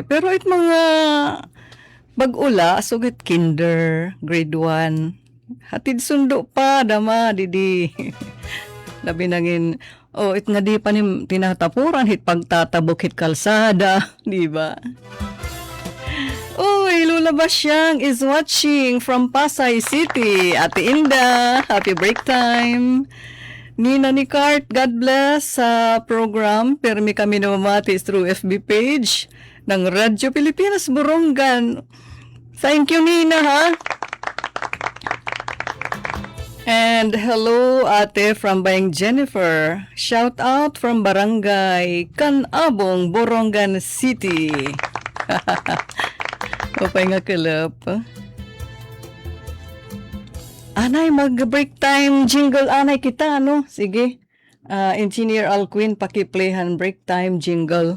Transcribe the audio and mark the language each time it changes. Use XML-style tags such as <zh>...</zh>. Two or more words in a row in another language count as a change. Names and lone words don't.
<war>Pero it mga bag-ula, sugit kinder, grade 1. Hatid sundo pa, dama, didi. Labi nangin, it nga di pa ni tinatapuran, hit pagtatabok, hit kalsada,</war> <tl>di ba?</tl> <en>Uy, Lula Basyang is watching from Pasay City. Ate Inda, happy break time. Nina Nicart, God bless sa program.</en> <war>Permi kami namamati</war> <en>through FB page</en> <war>ng Radyo Pilipinas Borongan.</war> <en>Thank you, Nina, ha? And hello, ate from Bayang Jennifer. Shout out from Barangay Canabong, Borongan City.</en> <war>Upay nga kalap. Anay, mag-</war> <en>break time jingle</en> <war>anay kita, Sige. Engineer Alquin, pakiplayhan</war> <en>break time jingle.</en>